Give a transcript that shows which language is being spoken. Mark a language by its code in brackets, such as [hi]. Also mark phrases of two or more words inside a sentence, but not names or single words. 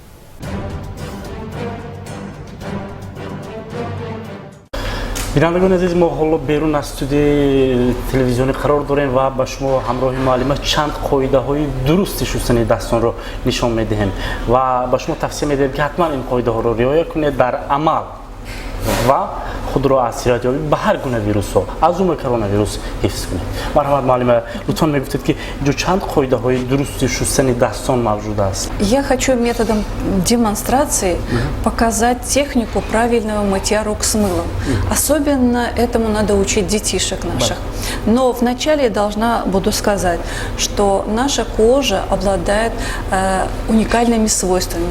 [fa] بینندگان عزیز، ما حالا بیرون از استودیوی تلویزیونی قرار داریم و با شما همراه معلم چند قاعده های درست شستن دستان رو نشان میدهیم و با شما توصیه میدهیم که حتما این قاعده ها رو رعایت کنید، در عمل [tg] ва худро аз иродёбӣ ба ҳар гуна вирусҳо аз ҷумла коронавирус ҳифз кунед. Марҳамат муаллима, лутфан мегуфтед ки инҷо чанд қоидаҳои дурусти шустани дастон мавҷуд аст? [ru] Я хочу методом демонстрации показать технику правильного мытья рук с мылом. Особенно этому надо учить детишек наших. Но вначале я буду сказать, что наша кожа обладает уникальными свойствами.